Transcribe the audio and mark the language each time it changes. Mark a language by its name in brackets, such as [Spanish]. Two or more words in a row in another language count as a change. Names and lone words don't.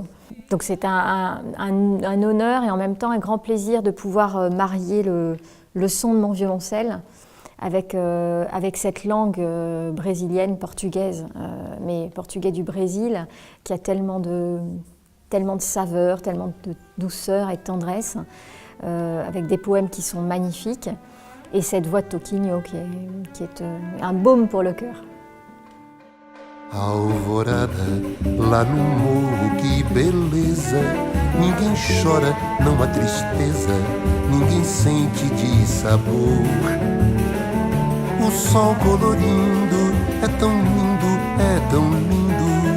[French] Donc c'est un honneur et en même temps un grand plaisir de pouvoir marier le son de mon violoncelle avec cette langue brésilienne, portugaise, mais portugais du Brésil, qui a tellement de saveur, tellement de douceur et de tendresse, avec des poèmes qui sont magnifiques, et cette voix de Toquinho qui est un baume pour le cœur. [Portuguese] Alvorada, lá no morro, que beleza. Ninguém chora, não há tristeza. Ninguém sente de sabor. O sol colorindo é tão lindo, é tão lindo.